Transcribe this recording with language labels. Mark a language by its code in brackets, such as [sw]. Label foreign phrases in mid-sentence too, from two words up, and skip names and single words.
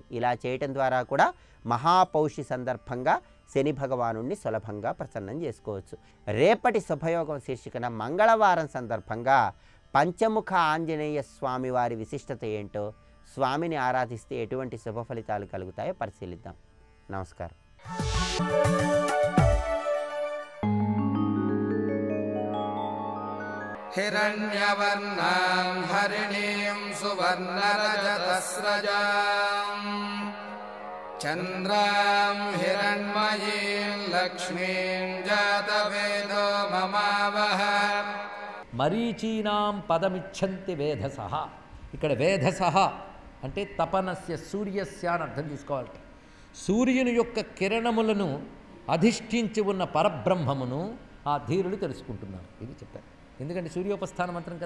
[te] ఇలా చేయటం ద్వారా కూడా మహాపౌషి సందర్భంగా శని భగవానుడిని సులభంగా ప్రసన్నం చేసుకోవచ్చు. రేపటి శుభయోగం శీర్షికన మంగళవారం సందర్భంగా పంచముఖ ఆంజనేయ స్వామి వారి విశిష్టత ఏంటో, స్వామిని ఆరాధిస్తే ఎటువంటి శుభ ఫలితాలు కలుగుతాయో పరిశీలిద్దాం. నమస్కారం. [sa] हिरण्यवर्णां हरिणीं सुवर्णरजतस्रजां चन्द्रां हिरण्मयीं लक्ष्मीं जातवेदो ममावह. మరీచీనాం పదమిచ్చంతి వేధసః. [te] ఇక్కడ వేధసః అంటే [sa] తపనస్య, సూర్యస్య [te] అని అర్థం తీసుకోవాలి. సూర్యుని యొక్క కిరణములను అధిష్ఠించి ఉన్న పరబ్రహ్మమును ఆ ధీరులు తెలుసుకుంటున్నారు. ఇది చెప్పారు. ఎందుకంటే సూర్యోపస్థాన మంత్రం కదా.